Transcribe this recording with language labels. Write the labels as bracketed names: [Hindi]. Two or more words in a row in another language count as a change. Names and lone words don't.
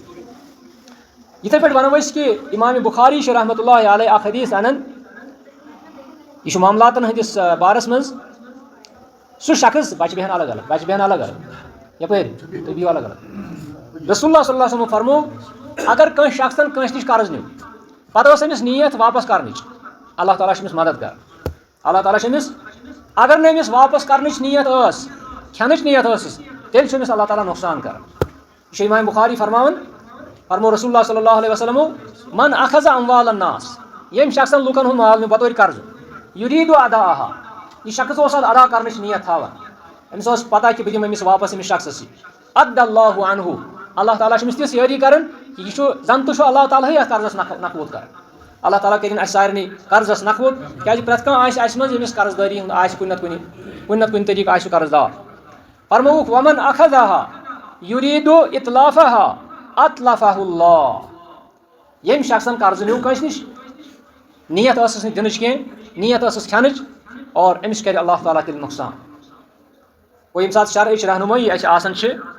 [Kashmiri] یِتھے پٲٹھۍ ونو أسۍ کہِ امام بخاری چھِ [Arabic] رحمتہ اللہ علیہ [Kashmiri] اکھ حدیث انان یہِ چھُ معاملاتن ہٕنٛدِس بارس منٛز سُہ شخص بچہِ بیٚہن الگ یپٲرۍ تُہۍ بِہِو الگ [Arabic] رسول اللہ صلی اللہ علیہ وسلم [Kashmiri] فرموو اگر کٲنٛسہِ شخصن کٲنٛسہِ نِش قرض نیوٗ پتہٕ ٲس أمِس نیت واپس کرنٕچ اللہ تعالیٰ چھُ أمِس مدد کران اگر نہٕ أمِس واپس کرنٕچ نیت ٲس کھٮ۪نٕچ نیت ٲسٕس تیٚلہِ چھُ أمِس اللہ تعالیٰ نۄقصان کران یہِ چھُ امام بخاری فرموو [Arabic] رسول اللہ صلی اللہ علیہ وسلمو من اخذ اموال [Kashmiri] الناس ییٚمۍ شخصن لُکن ہُنٛد مال نیوٗ بطور قرضہٕ [Arabic] یُریٖدُ اداءہا [Kashmiri] یہِ شخص اوس اتھ ادا کرنٕچ نیت تھاوان أمِس ٲس پتہ کہِ بہٕ دِمہٕ أمِس واپس أمِس شخصس [Arabic] ادى اللہ عنہ [Kashmiri] اللہ تعالیٰ چھُ أمِس تِژھ یٲری کران کہِ یہِ چھُ زن تہِ چھُ اللہ تعالیٰ ہٕے اتھ قرضس نکھوت کران اللہ تعالیٰ کٔرِنۍ اَسہِ سارنٕے قرضس نکھوت کیازِ پرٛٮ۪تھ کانٛہہ آسہِ اَسہِ منٛز ییٚمِس قرض دٲری ہُنٛد آسہِ کُنہِ نتہٕ کُنہِ طریٖقہٕ آسہِ قرض دار فرمووُکھ [Arabic] ومن اخذہا یُریٖدُ اطلافہا اطلفہ اللہ [Kashmiri] ییٚمۍ شخصن قرض نیوٗ کٲنٛسہِ نِش نیت ٲسٕس نہٕ دِنٕچ کینٛہہ نیت ٲسٕس کھٮ۪نٕچ اور أمِس کرِ اللہ تعالیٰ تیٚلہِ نۄقصان گوٚو ییٚمہِ ساتہٕ شرعٕچ رہنمٲیی اَسہِ آسان چھِ